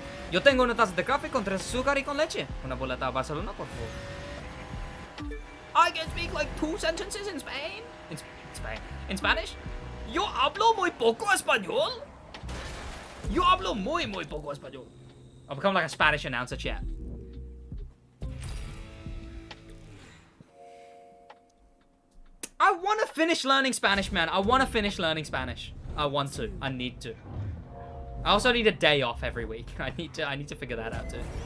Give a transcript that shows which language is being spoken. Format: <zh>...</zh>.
<es>Yo tengo una taza de café con 3 azúcar y con leche. Una boleta a Barcelona, por favor.</es> <en>I can speak like 2 sentences in Spain. In Spanish?</en> <es>Yo hablo muy poco español. Yo hablo muy poco español.</es> <en>I'll become like a Spanish announcer, chat. I want to finish learning Spanish, man. I want to finish learning Spanish. I want to. I need to. I also need a day off every week. I need to figure that out too.</en>